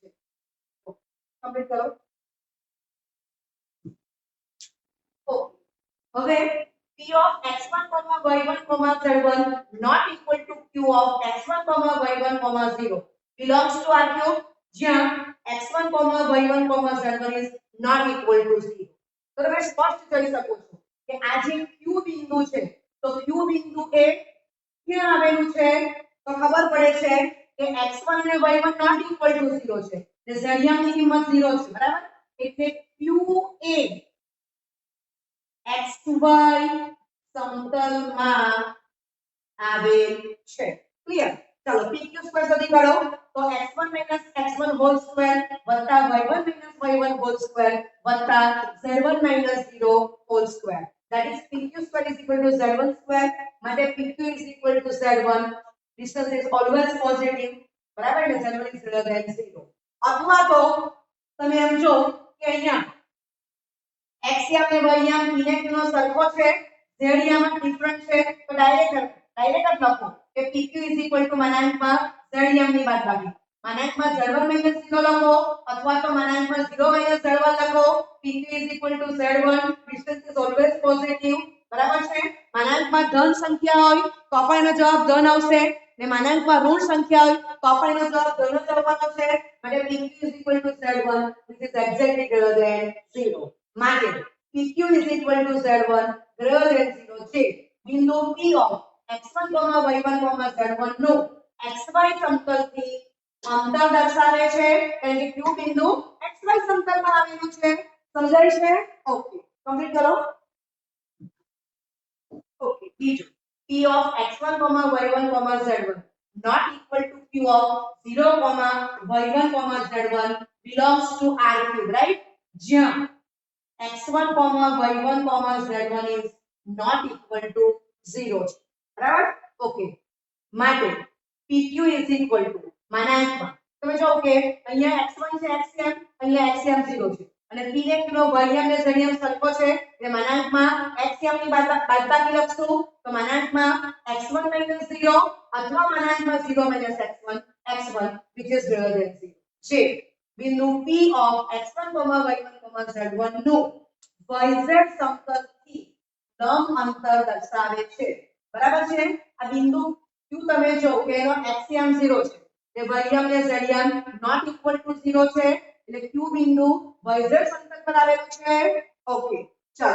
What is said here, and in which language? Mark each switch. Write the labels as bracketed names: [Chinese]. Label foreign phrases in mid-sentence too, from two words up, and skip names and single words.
[Gujarati] કમ્પ્લીટ કરો. હવે [English] p of x1, y1, z1 not equal to q of x1, y1, 0 belongs to r [Gujarati] cube જ્યાં x1, y1, z1 [English] is not equal to 0 [Gujarati] તો તમે સ્પષ્ટ જોઈ શકો છો કે આ જે Q બિંદુ છે તો Q બિંદુ એ ક્યાં આવેલું છે તો ખબર પડે છે કે x1 અને y1 [English] not equal to 0 [Gujarati] છે એટલે z ની કિંમત 0 છે બરાબર એટલે Q એ xy સમતલમાં આવેલ છે ક્લિયર ચલો pq સ્ક્વેર શોધી કાઢો તો x1 x1 [English] whole square [Gujarati] વત્તા y1 y1 [English] whole square [Gujarati] વત્તા z1 0 [English] whole square that is pq square is equal to z1 square [Gujarati] માટે [English] pq is equal to z1 distance is always positive [Gujarati] બરાબર ને [English] z1 is greater than 0 [Gujarati] અથવા તો તમે એમ જો કે અહીંયા x યામ ને y યામ p ને q નો સરખો છે z યામ ડિફરન્ટ છે તો ડાયરેક્ટ લખો કે [English] pq is equal to [Gujarati] માનાંકમાં z યામ ની બાદબાકી માનાંકમાં z1 0 લખો અથવા તો માનાંકમાં 0 z1 લખો [English] pq is equal to z1 distance is always positive [Gujarati] બરાબર છે માનાંકમાં ધન સંખ્યા હોય તો પણ એનો જવાબ ધન આવશે ને માનાંકમાં ઋણ સંખ્યા હોય તો પણ એનો જવાબ ધન જ આવવાનો છે માટે [English] pq is equal to z1 which is exactly greater than 0 [Gujarati] માટે [English] pq is equal to z1 greater than 0 [Gujarati] છે બિંદુ p of x1, y1, z1 નું xy સમતલથી અંતર દર્શાવે છે એટલે કે q બિંદુ xy સમતલમાં આવેલું છે સમજાય છે ઓકે કમ્પ્લીટ કરો ઓકે બીજું [English] p of x1, y1, z1 not equal to q of 0, y1, z1 belongs to R cube right [Gujarati] જ્યાં x1, y1, z1 [English] is not equal to 0 [Gujarati] બરાબર ઓકે માટે [English] pq is equal to [Gujarati] માનાંકમાં તમે જો કે અહીંયા x1 છે xm અહીંયા xm 0 છે અને p ને q નો y ને z ને સરખો છે એટલે માનાંકમાં xm ની બાદબાકી લખશું તો માનાંકમાં x1 0 અથવા માનાંકમાં 0 x1 [English] which is greater than 0 [Gujarati] જે બિંદુ p of x1, y1, z1 નું yz સમતલથી લંબ અંતર દર્શાવે છે બરાબર છે આ બિંદુ q તમે જો કે એનો xm 0 છે તે y ને z [English] not equal to 0 [Gujarati] છે એટલે q બિંદુ yz સમતલ પર આવેલું છે ઓકે ચાલો